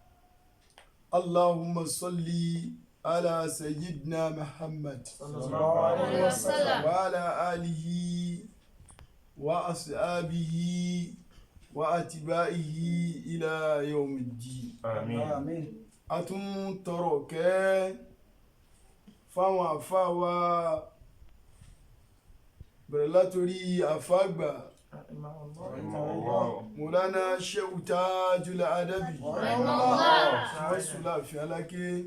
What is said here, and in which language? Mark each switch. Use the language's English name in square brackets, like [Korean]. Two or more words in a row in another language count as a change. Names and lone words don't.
[Arabic] اللهم صل على سيدنا محمد صلى الله عليه وسلم وعلى آله وأصحابه وأتباعه إلى يوم الدين. آمين. [Yoruba] A tún tọrọ kẹ́ fáwọn àfáà wa bẹ̀rẹ̀ látorí àfáàgbà Mọ̀lánà Shehu Tajul Adabi Mọ́sùlá Fìáláké